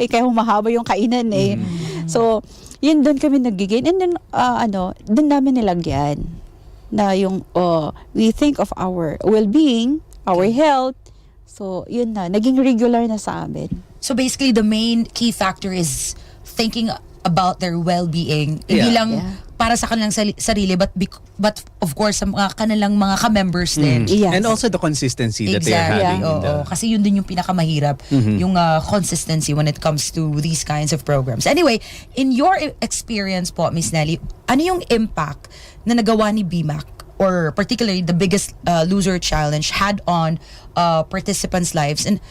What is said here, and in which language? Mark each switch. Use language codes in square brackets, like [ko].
[tl] Kaya humahaba yung kainan eh. So, yun doon kami nagigain. [en] And then, [tl] doon namin nilagyan na yung, [en] we think of our well-being, our health. [tl] So, yun na. Naging regular na sa amin. [en] So basically, the main key factor is thinking about their well-being. [tl] Hindi lang para sa kanilang sarili, [en] but of course, [tl] sa kanilang mga ka-members din. [en] Yes. And also the consistency that they're having. [tl] Oo. Kasi yun din yung pinakamahirap, yung [en] consistency when it comes to these kinds of programs. Anyway, in your experience po, Miss Nelly, [tl] ano yung [en] impact [tl] na nagawa ni [en] BMAC or particularly the Biggest Loser Challenge had on participants' lives?